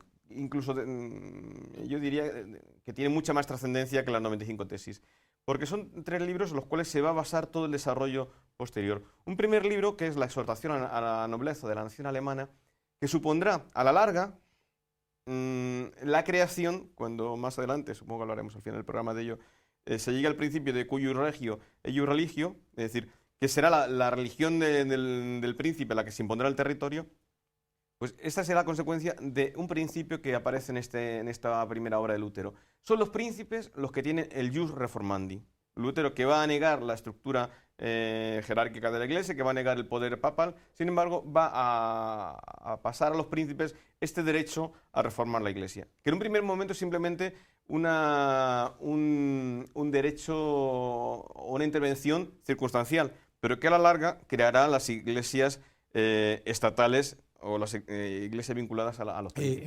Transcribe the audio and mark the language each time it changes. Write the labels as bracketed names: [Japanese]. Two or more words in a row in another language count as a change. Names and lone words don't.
[Spanish] Incluso yo diría que tiene mucha más trascendencia que las 95 tesis, porque son 3 libros en los cuales se va a basar todo el desarrollo posterior. Un primer libro, que es la exhortación a la nobleza de la nación alemana, que supondrá a la larga la creación, cuando más adelante, supongo que hablaremos al final del programa de ello, se llega al principio de [Latin] cuius regio eius religio, [Spanish] es decir, que será la religión del príncipe la que se impondrá el territorio. Pues esta será la consecuencia de un principio que aparece en esta primera obra de Lutero. Son los príncipes los que tienen el [Latin] jus reformandi. [Spanish] Lutero, que va a negar la estructura jerárquica de la Iglesia, que va a negar el poder papal, sin embargo va a pasar a los príncipes este derecho a reformar la Iglesia, que en un primer momento es simplemente un derecho o una intervención circunstancial, pero que a la larga creará las iglesias estatales o las iglesias vinculadas a los príncipes.